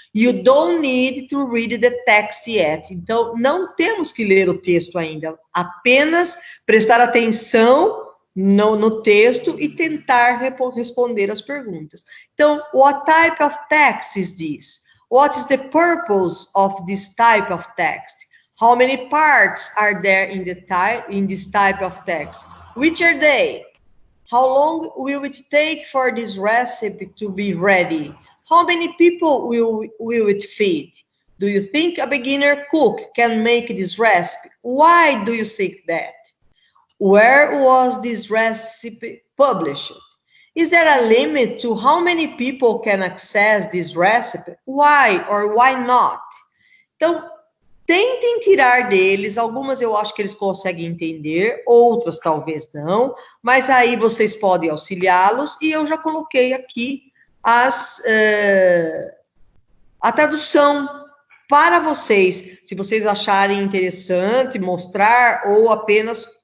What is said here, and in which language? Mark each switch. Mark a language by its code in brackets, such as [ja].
[en] You don't need to read the text yet. [pt] Então, não temos que ler o texto ainda, apenas prestar atenção no texto e tentar responder as perguntas. [en] Então, what type of text is this? What is the purpose of this type of text? How many parts are there in this type of text? Which are they? How long will it take for this recipe to be ready? How many people will it feed? Do you think a beginner cook can make this recipe? Why do you think that? Where was this recipe published? Is there a limit to how many people can access this recipe? Why or why not? [pt] Então, tentem tirar deles, algumas eu acho que eles conseguem entender, outras talvez não, mas aí vocês podem auxiliá-los, e eu já coloquei aqui a tradução para vocês, se vocês acharem interessante mostrar, ou apenas